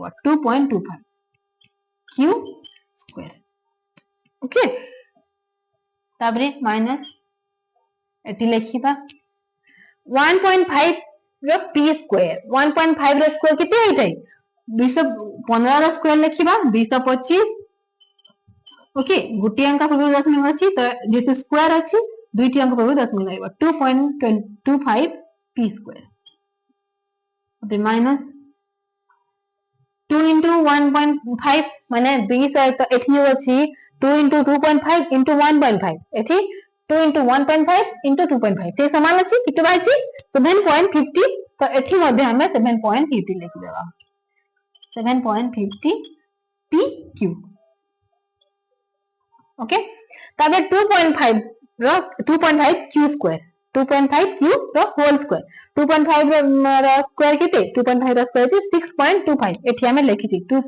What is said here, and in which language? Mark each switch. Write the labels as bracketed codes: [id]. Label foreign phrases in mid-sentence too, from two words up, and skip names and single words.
[or] ହବ 2.25 q [en] square okay [or] ତାପରେ ମାଇନସ ଏଠି ଲେଖିବା 1.5 ର p ସ୍କ୍ୱାୟାର 1.5 ର ସ୍କ୍ୱାୟାର କେତେ ହେଉଛି 215 ର ସ୍କ୍ୱାୟାର ଲେଖିବା 225 ଓକେ ଗୋଟି ଅଙ୍କ ପୂର୍ବ ଦଶମିକ ଅଛି ତ ଯେଣୁ ସ୍କ୍ୱାୟାର ଅଛି ଦୁଇଟି ଅଙ୍କ ପୂର୍ବ ଦଶମିକ ଲଗାଇବା 2.25 p [en] square okay minus [or] 2 into 1.5 ମାନେ 2 ସେ ତ ଏଠି ଅଛି 2 into 2.5 into 1.5 ଏଠି 2 into 1.5 into 2.5 ସେ ସମାନ ଅଛି କିତ ବାଛି 7.50 ତ ଏଠି ମଧ୍ୟରେ ଆମେ 7.50 ଲେଖି ଦେବା 7.50 p q ଓକେ ତାପରେ 2.5 ର 2.5 q ସ୍କ୍ୱାୟାର 2.5 q ର [en] whole square [or] 2.5 ର ସ୍କ୍ୱାୟାର କେତେ 2.5 ର ସ୍କ୍ୱାୟାର ଇଜ 6.25 ଏଠି ଆମେ ଲେଖିଥି